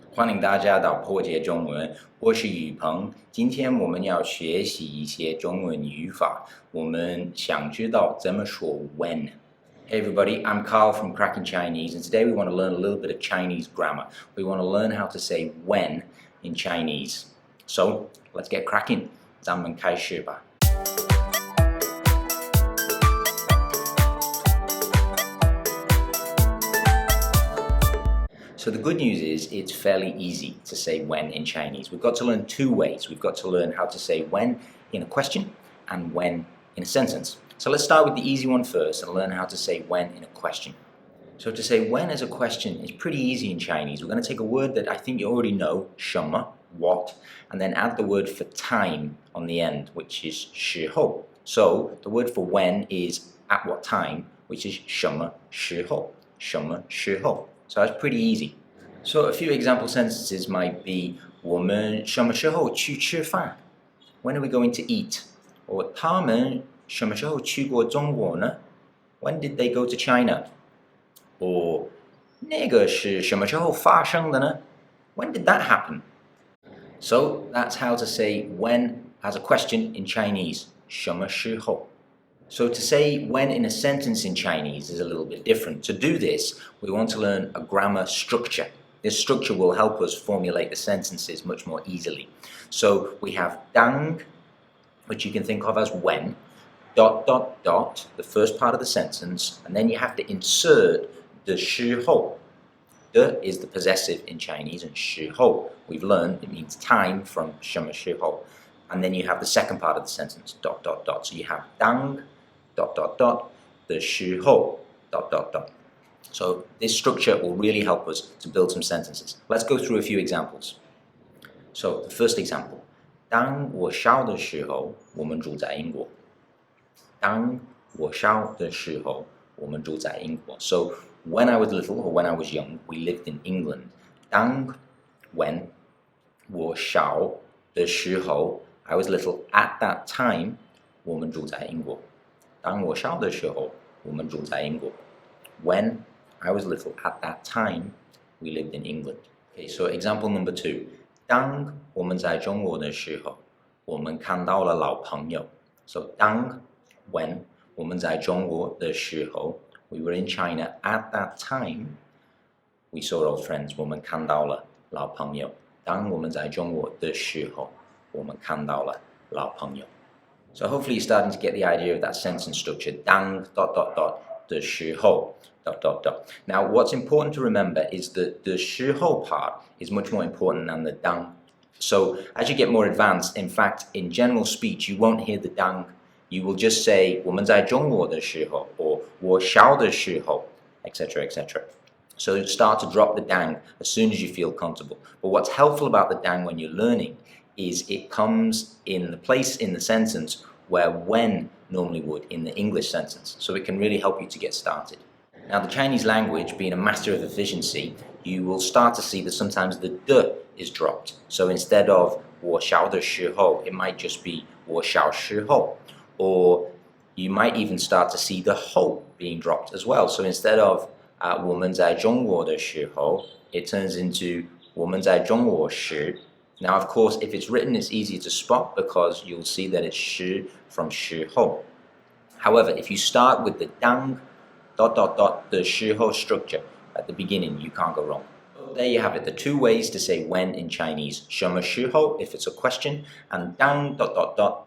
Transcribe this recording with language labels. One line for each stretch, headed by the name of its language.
Chinese: 欢迎大家到破解中文，我是宇鹏。今天我们要学习一些中文语法，我们想知道怎么说 when.
English: Hey everybody, I'm Carl from Cracking Chinese, and today we want to learn a little bit of Chinese grammar. We want to learn how to say when in Chinese. So, let's get cracking.
Chinese: 咱们开始吧。
English: So the good news is it's fairly easy to say when in Chinese. We've got to learn two ways. We've got to learn how to say when in a question and when in a sentence. So let's start with the easy one first and learn how to say when in a question. So to say when as a question is pretty easy in Chinese. We're going to take a word that I think you already know, 什么, what, and then add the word for time on the end, which is 时候. So the word for when is at what time, which is
Chinese: 什么时候, 什么时候.
English: So that's pretty easy. So a few example sentences might be
Chinese: 我们什么时候去吃饭?
English: When are we going to eat? Or
Chinese: 他们什么时候去过中国呢?
English: When did they go to China? Or
Chinese: 那个是什么时候发生的呢?
English: When did that happen? So that's how to say when as a question in Chinese.
Chinese: 什么时候?
English: So to say when in a sentence in Chinese is a little bit different. To do this, we want to learn a grammar structure. This structure will help us formulate the sentences much more easily. So we have 当, which you can think of as when, ... the first part of the sentence, and then you have to insert the 时候. The is the possessive in Chinese, and 时候, we've learned, it means time from 什么时候. And then you have the second part of the sentence, ... So you have 当, ... the 时候, ... So this structure will really help us to build some sentences. Let's go through a few examples. So the first example,
Chinese: 当我小的时候，我们住在英国。当我小的时候，我们住在英国。
English: So when I was little or when I was young, we lived in England. 当 when
Chinese: 我小的时候
English: I was little at that time,
Chinese: 我们住在英国。当我小的时候，我们住在英国。
English: When I was little at that time, we lived in England. Okay, so example number 2.
Chinese: 当我们在中国的时候，我们看到了老朋友。
English: So 当 when
Chinese: 我们在中国的时候
English: we were in China at that time, we saw old friends.
Chinese: 我们看到了老朋友。当我们在中国的时候，我们看到了老朋友。
English: So hopefully you're starting to get the idea of that sentence structure.
Chinese: 当 ... 的时候 ...
English: Now what's important to remember is that the 时候 part is much more important than the 当. So as you get more advanced, in fact, in general speech, you won't hear the 当. You will just say
Chinese: 我们在中国的时候
English: or
Chinese: 我小的时候
English: etc. etc. So start to drop the 当 as soon as you feel comfortable. But what's helpful about the 当 when you're learning is it comes in the place in the sentence where when normally would in the English sentence. So it can really help you to get started. Now the Chinese language, being a master of efficiency, you will start to see that sometimes the 的 is dropped. So instead of
Chinese: 我小的时候,
English: it might just be
Chinese: 我小时候.
English: Or you might even start to see the 后 being dropped as well. So instead of
Chinese: 我们在中国的时候,
English: it turns into
Chinese: 我们在中国时.
English: Now, of course, if it's written, it's easy to spot because you'll see that it's 时 from 时候. However, if you start with the 当 ... the 时候 structure at the beginning, you can't go wrong. There you have it, the two ways to say when in Chinese.
Chinese: 什么时候
English: if it's a question, and 当 ...